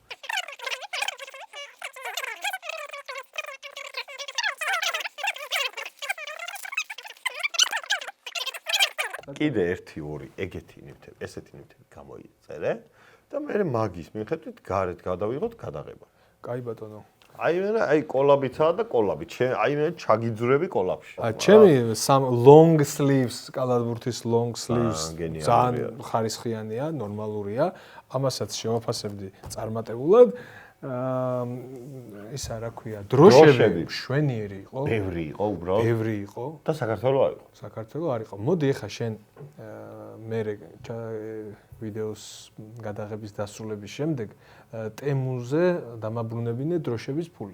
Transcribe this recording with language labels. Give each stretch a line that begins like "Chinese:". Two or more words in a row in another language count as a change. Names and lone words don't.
Georgian: კიდე 1-2 ეგეთი ნივთები, ესეთი ნივთები გამოიწერე და მე მაგის მიხედვით გარეთ გადავიღოთ გადაღება. კაი ბატონო. აი კოლაბიცაა და კოლაბი. აი მე ჩაგიძურები კოლაბში. ჩემი
English: long sleeves,
Georgian: კალათბურთის
English: long sleeves
Georgian: ძალიან ხარისხიანია, ნორმალურია. ამასაც შევაფასებდი წარმატებულად. ისა რა ქვია, დროშები შვენიერი იყო. ბევრი იყო უბრალოდ. ბევრი იყო და საქართველო არ იყო. საქართველო არ იყო. მოდი ეხა შენ მე ვიდეოს გადაღების დასრულების შემდეგ ტემუზე დამაბრუნებინე დროშების ფული.